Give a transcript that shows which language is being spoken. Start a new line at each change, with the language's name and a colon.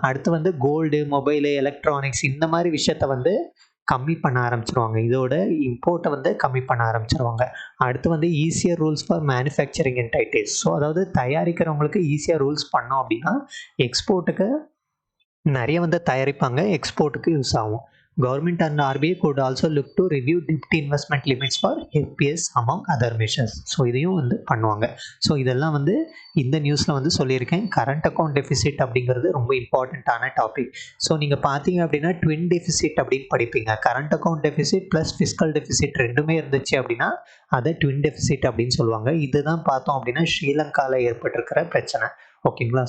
Tamil: அடுத்து வந்து gold, mobile, electronics இந்த மாதிரி விஷயத்த வந்து கம்மி பண்ண ஆரம்பிச்சிருவாங்க. இதோட இம்போர்ட்டை வந்து கம்மி பண்ண ஆரம்பிச்சிருவாங்க. அடுத்து வந்து easier rules for manufacturing entities. So அதாவது தயாரிக்கிறவங்களுக்கு ஈஸியாக ரூல்ஸ் பண்ணோம் அப்படின்னா எக்ஸ்போர்ட்டுக்கு நிறைய வந்து தயாரிப்பாங்க, எக்ஸ்போர்ட்டுக்கு யூஸ் ஆகும்.
English: Government and RBI could also look to review debt investment limits for FPS among other measures.
Tamil: So இதையும் வந்து பண்ணுவாங்க. ஸோ இதெல்லாம் வந்து இந்த நியூஸில் வந்து சொல்லியிருக்கேன். கரண்ட் அக்கௌண்ட் டெஃபிசிட் அப்படிங்கிறது ரொம்ப இம்பார்ட்டண்ட்டான டாபிக். ஸோ நீங்கள் பார்த்தீங்க அப்படின்னா ட்வின் டெஃபிசிட் அப்படின்னு படிப்பீங்க. Current account deficit plus fiscal deficit ரெண்டுமே இருந்துச்சு அப்படின்னா அதை ட்வின் டெஃபிசிட் அப்படின்னு சொல்லுவாங்க. இதுதான் பார்த்தோம் அப்படின்னா ஸ்ரீலங்காவில் ஏற்பட்டிருக்கிற பிரச்சனை. ஓகேங்களா?